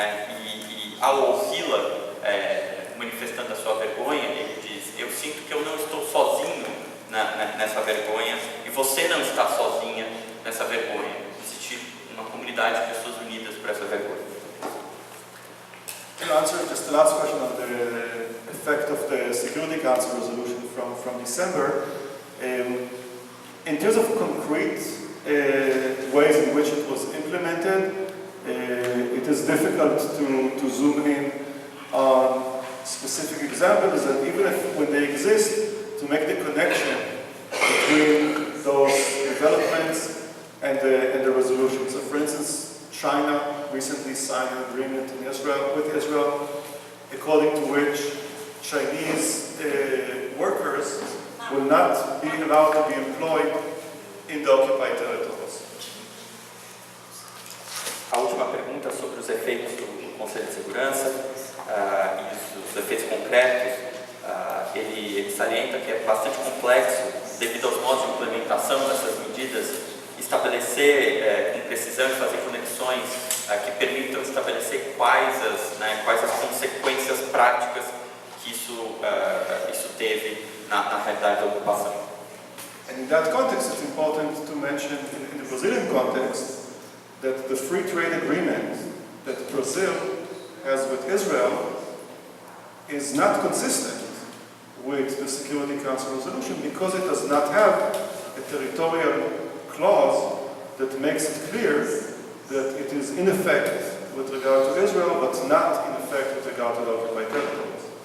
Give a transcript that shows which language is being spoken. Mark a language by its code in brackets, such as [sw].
[pt] E ao ouvi-la manifestando a sua vergonha, ele diz: eu sinto que eu não estou sozinho nessa vergonha, e você não está sozinha nessa vergonha. Existe uma comunidade de pessoas unidas por essa vergonha. [en] To answer just the last question on the effect of the Security Council resolution from December, in terms of concrete ways in which it was implemented, it is difficult to zoom in on specific examples, and even if when they exist, to make the connection between those developments and the resolution. So, for instance, China recently signed an agreement with Israel, according to which Chinese workers will not be allowed to be employed in the occupied territories. [pt] A última pergunta sobre os efeitos do Conselho de Segurança e os efeitos concretos, ele salienta que é bastante complexo, devido aos modos de implementação dessas medidas, estabelecer com precisão e fazer conexões que permitam estabelecer quais as consequências práticas que isso teve na realidade da ocupação. [en] And in that context, it's important to mention in the Brazilian context that the free trade agreement that Brazil has with Israel is not consistent with the Security Council resolution because it does not have a territorial clause that makes it clear that it is in effect with regard to Israel, but not in effect with regard to the occupied territories.